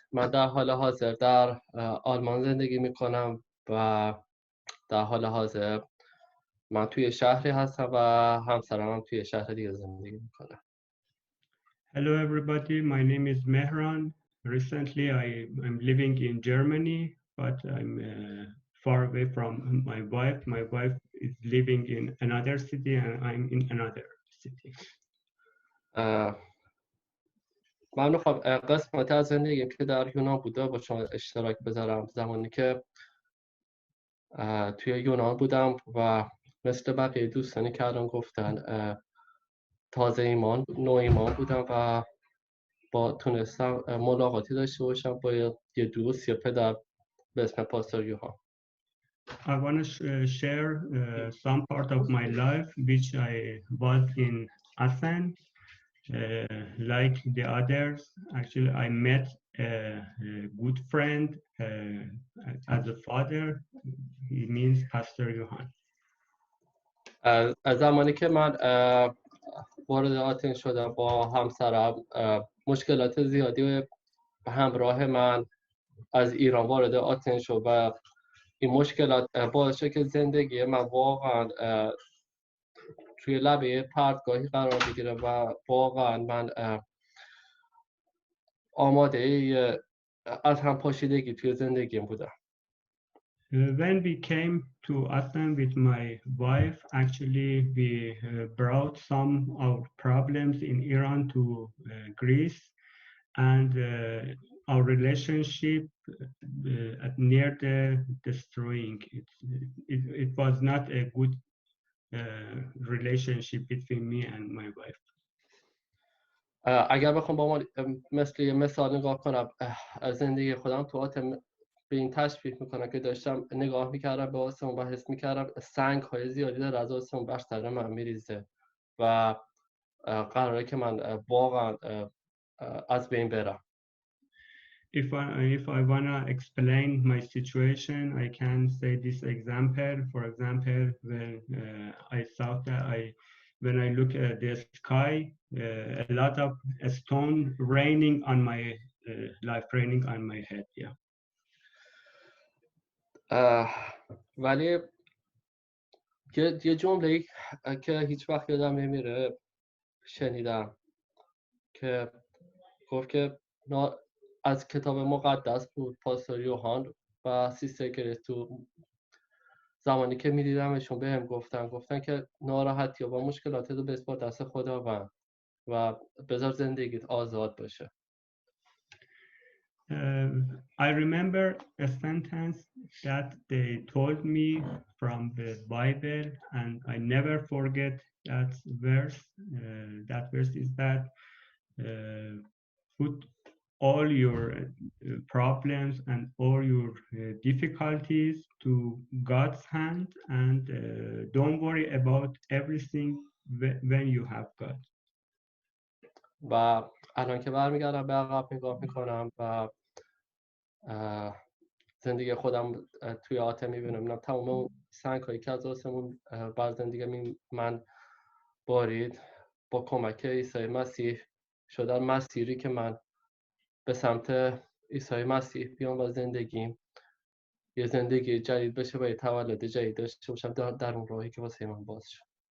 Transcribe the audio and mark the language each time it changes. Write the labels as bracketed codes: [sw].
[fa] من در حال حاضر در آلمان زندگی میکنم و در حال حاضر من توی شهری هستم و همسرم هم توی شهر دیگه زندگی میکنه. [en] Hello everybody, my name is Mehran. Recently I'm living in Germany, but I'm far away from my wife. My wife is living in another city and I'm in another city. [fa] من میخوام قسمت از زندگیم که در یونان بوده با شما اشتراک بذارم. زمانی که توی یونان بودم و مثل بقیه دوستانی که الان گفتن تازه نو ایمان بودم و با تونستم ملاقاتی داشته باشم با یه دوست یا پدر به اسم پاستور یوهان. [en] I want to share some part of my life which I was in Athens. Like the others, actually I met a good friend as a father. He means Pastor Johan. [fa] از زمانی که من وارد آتن شدم با همسرم مشکلات زیادی به همراه من از ایران وارد آتن شد و این مشکلات باعث شد که زندگی من واقعا توی لبه پرتگاهی قرار بگیره و واقعا من آماده از هم پاشیدگی توی زندگیم بودم. [en] When we came to Athens with my wife, actually we brought some of problems in Iran to Greece, and our relationship near the destroying. It was not a good relationship between me and my wife. [fa] اگر بخوام با مثل یه مثال نگاه کنم از زندگی خودم تو آتن به این تشبیه میکنم که داشتم نگاه میکردم به آسمون و حس میکردم سنگ های زیادی در از آسمون بر سر من میریزه و قراره که من واقعا از بین برم. [en] If I wanna explain my situation, I can say this example. For example, when I thought that when I look at the sky, a lot of stone raining on my life, raining on my head. Yeah. [fa] ولی یه جمله که هیچ وقت یادم نمیره شنیدم که گفت که از کتاب مقدس بود. پاستور یوهان و سیستر گریس تو زمانی که میدیدمشون بهم گفتن که ناراحتی و مشکلات رو بسپار دست خداوند و بذار زندگیت آزاد باشه. [en] I remember a sentence that they told me from the Bible, and I never forget that verse. That verse is that put all your problems and all your difficulties to God's hand, and don't worry about everything when you have God. [fa] و الان که برمیگردم به عقب نگاه میکنم و زندگی خودم توی آتن میبینم تمام اون سنگ هایی که از آسمون بر زندگی من بارید با کمک عیسی مسیح شدن مسیری که من به سمت عیسی مسیح بیام و زندگیم یه زندگی جدید بشه و یه تولد جدید داشته باشم در اون راهی که واسه من باز شد.